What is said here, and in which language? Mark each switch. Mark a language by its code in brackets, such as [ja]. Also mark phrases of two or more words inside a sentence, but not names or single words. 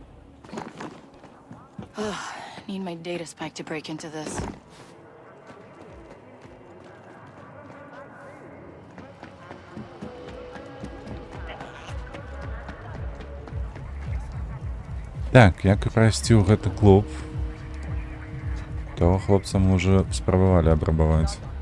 [en] Need my data spike to break into this. [be] Так, як прайсці ў гэты клуб. Того хлопца мы уже спрабавалі абрабаваць.